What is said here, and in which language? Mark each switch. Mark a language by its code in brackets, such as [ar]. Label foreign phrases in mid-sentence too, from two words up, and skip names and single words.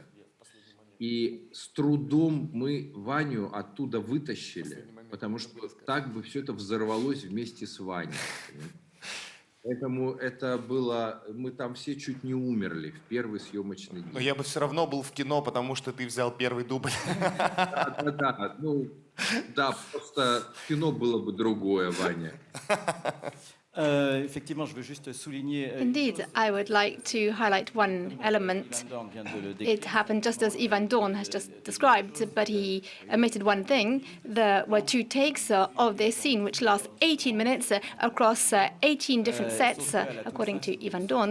[ru] И с трудом мы Ваню оттуда вытащили, потому что так бы все это взорвалось вместе с Ваней. Поэтому это было... Мы там все чуть не умерли в первый съемочный день. Но я бы все равно был в кино, потому что ты взял первый дубль. Да, ну... Да, просто кино было бы другое, Ваня. [fr] Effectivement, je veux juste souligner... [en] Indeed, I would like to highlight one element. It happened just as Ivan Dorn has just described, but he omitted one thing. There were 2 takes of this scene, which lasts 18 minutes across 18 different sets, according to Ivan Dorn.